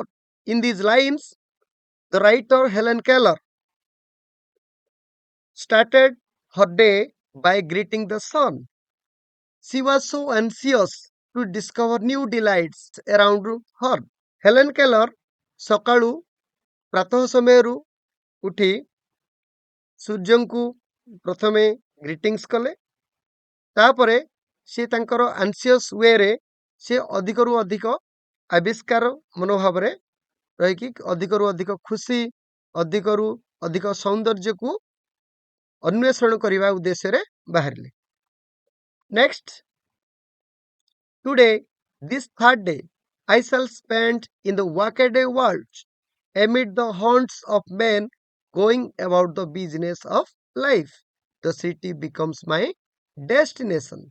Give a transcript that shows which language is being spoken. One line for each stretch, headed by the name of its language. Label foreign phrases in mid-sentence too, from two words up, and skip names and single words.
English: In these lines, the writer Helen Keller started her day by greeting the sun. She was so anxious to discover new delights around her.
Odia: Helen Keller ସକାଳୁ ପ୍ରାତଃ ସମୟରୁ ଉଠି ସୂର୍ଯ୍ୟଙ୍କୁ ପ୍ରଥମେ ଗ୍ରିଟିଂସ୍ କଲେ ତାପରେ ସେ ତାଙ୍କର
English: anxious wayରେ
Odia: ସେ ଅଧିକରୁ ଅଧିକ ଆବିଷ୍କାର ମନୋଭାବରେ ରହିକି ଅଧିକରୁ ଅଧିକ ଖୁସି ଅଧିକରୁ ଅଧିକ ସୌନ୍ଦର୍ଯ୍ୟକୁ ଅନ୍ୱେଷଣ କରିବା ଉଦ୍ଦେଶ୍ୟରେ ବାହାରିଲେ.
English: Next, today, this third day, I shall spend in the workaday world amid the haunts of men going about the business of life. The city becomes my destination.